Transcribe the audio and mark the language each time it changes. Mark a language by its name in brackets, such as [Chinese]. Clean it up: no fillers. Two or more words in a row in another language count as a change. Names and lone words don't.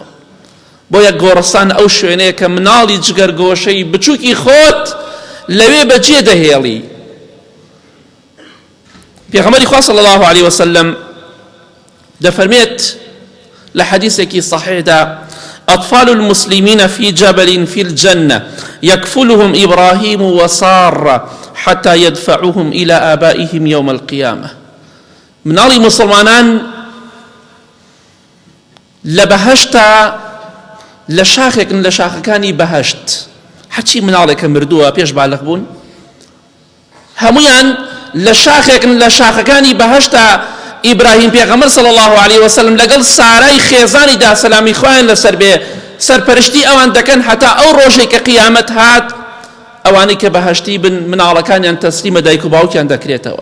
[Central Kurdish] بۆ یەک گۆڕستان ئەو شوێنەیە کە مناڵی جگەرگۆشەی بچووکی خۆت لەوێ بەجێ دەهێڵی. پێغەمبەری خوا [Arabic] صلی الله علیه وسلم [Central Kurdish] دەفەرمێت لە حەدیثێکی صحیحدا: [Arabic] أطفال المسلمين في جبل في الجنة يكفلهم إبراهيم وسارة حتى يدفعوهم إلى آبائهم يوم القيامة. [Central Kurdish] مناڵی مسلمانان لە بەهەشتا لە شاخێکن لە شاخەکانی بەهەشت، هەرچی مناڵێکە مردووە پێش باڵغ بوون، هەمویان لە شاخێکن لە شاخەکانی بەهەشتا ئیبراهیم پێغەمبەر [Arabic] صلی الله علیه وسلم [Central Kurdish] لەگەڵ سارای خێزانیدا سەلامی خوایان لەسەر بێ سەرپەرشتی ئەوان دەکەن هەتا ئەو ڕۆژێک کە قیامەت هات ئەوانەی کە بەهەشتی بن مناڵەکانیان تەسلیمە دایک و باوکیان دەکرێتەوە.